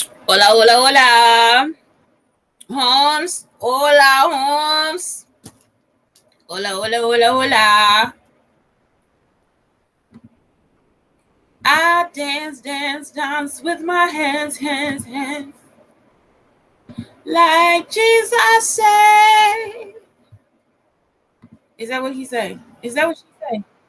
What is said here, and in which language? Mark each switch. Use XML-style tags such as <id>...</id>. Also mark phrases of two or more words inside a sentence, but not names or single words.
<es>Hola, hola, hola. Holmes. Hola, Holmes. Hola, hola, hola, hola.</es> <en>I dance, dance, dance with my hands, hands, hands. Like Jesus say. Is that what he say? Is that what she say?</en>